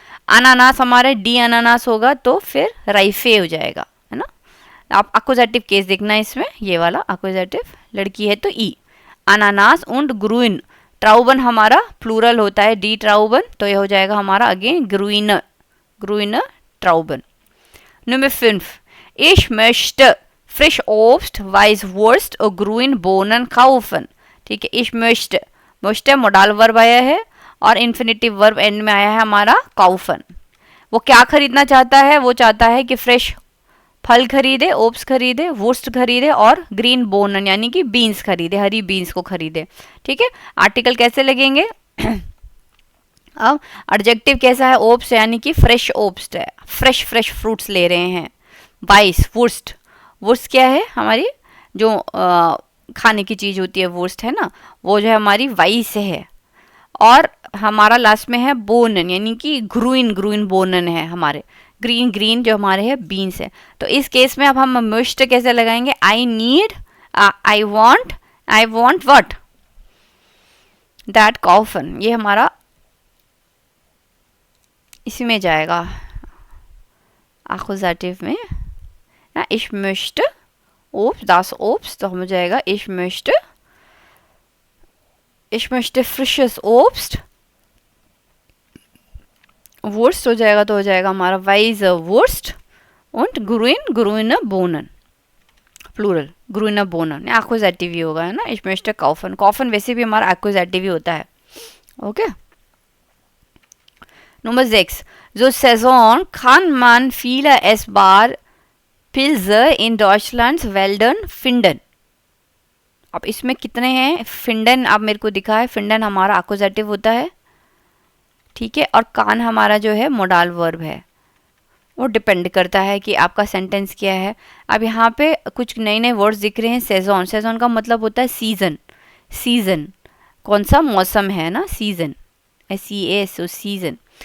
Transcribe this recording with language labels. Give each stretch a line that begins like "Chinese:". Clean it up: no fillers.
Hindi: अनानास हमारे डी अनानास होगा तो फिर राइफे हो जाएगा, है ना। आप अक्यूजेटिव केस देखना है इसमें, ये वाला अक्यूजेटिव, लड़की है तो ई। अनानास उंड ग्रुइन, ट्राउबन हमारा प्लूरल होता है, डी ट्राउबन, तो ये हो जाएगा हमारा again ग्रुइनर, ग्रुइनर ट्राउबन।
German: Nummer 5. Ich möchte frisch Obst, Weißwurst
Hindi: और
German: grün Bohnen kaufen.
Hindi: ठीक है,
German: ich möchte
Hindi: मोडाल वर्ब आया है और इन्फिनेटिव वर्ब एंड में आया है हमारा kaufen। वो क्या खरीदना चाहता है, वो चाहता है कि फ्रेश फल खरीदे, ओब्स खरीदे, वुर्स्ट खरीदे और ग्रीन बोनन यानी कि बीन्स खरीदे, हरी बीन्स को खरीदे। ठीक है, आर्टिकल कैसे लगेंगे अब एडजेक्टिव कैसा है, ओब्स यानी कि फ्रेश ओब्स है, फ्रेश फ्रेश फ्रूट्स ले रहे हैं। वाइस वुर्स्ट, वुर्स्ट क्या है हमारी जो खाने की चीज़ होती है, वुर्स्ट है ना, वो जो है हमारी वाइस है। और हमारा लास्ट में है बोनन यानी कि ग्रुइन, ग्रुइन बोनन है हमारे, ग्रीन ग्रीन जो हमारे है बीन्स है। तो इस केस में अब हम मस्ट कैसे लगाएंगे, I need, I want what, that coffin, ये हमारा इसी में जाएगा एक्कुजेटिव में ना।
German: ich möchte Obst, das Obst,
Hindi: तो हो जाएगा
German: ich möchte frisches Obst, Wurst
Hindi: हो जाएगा तो हो जाएगा हमारा
German: weiße Wurst und grüne Bohnen, प्लूरल grüne Bohnen,
Hindi: एक्कुजेटिव ही होगा, है ना।
German: ich möchte kaufen, kaufen
Hindi: वैसे भी हमारा एक्कुजेटिव ही होता है।
German: ओके Nummer 6. So Saison kann man viele essbare Pilze in Deutschlands Wäldern finden.
Hindi: अब इसमें कितने हैं, फिंडन आप मेरे को दिखा है, फिंडन हमारा एक्कुजेटिव होता है। ठीक है, और कान हमारा जो है मोडाल वर्ब है, वो डिपेंड करता है कि आपका सेंटेंस क्या है। अब यहाँ पे कुछ नए नए वर्ड्स दिख रहे हैं। सेजोन, सेजोन का मतलब होता है सीजन, सीजन कौन सा मौसम है ना, सीजन, SES, सीजन।